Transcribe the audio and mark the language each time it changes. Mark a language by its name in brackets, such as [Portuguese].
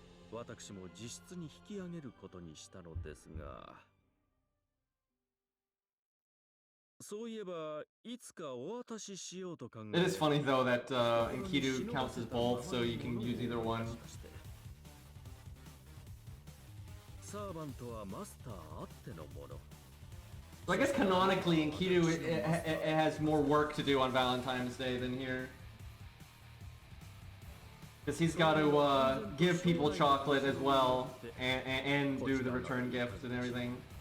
[Japanese] 私も実質に引き上げることにしたのですが、そういえばいつかお渡ししようと考え。 [English] It is funny though that Enkidu counts as both, so you can use either one. [Japanese] サーバントはマスターあってのもの。 [English] So I guess canonically, Enkidu it has more work to do on Valentine's Day than here. Because he's got to give people chocolate as well, and do the return gift and everything.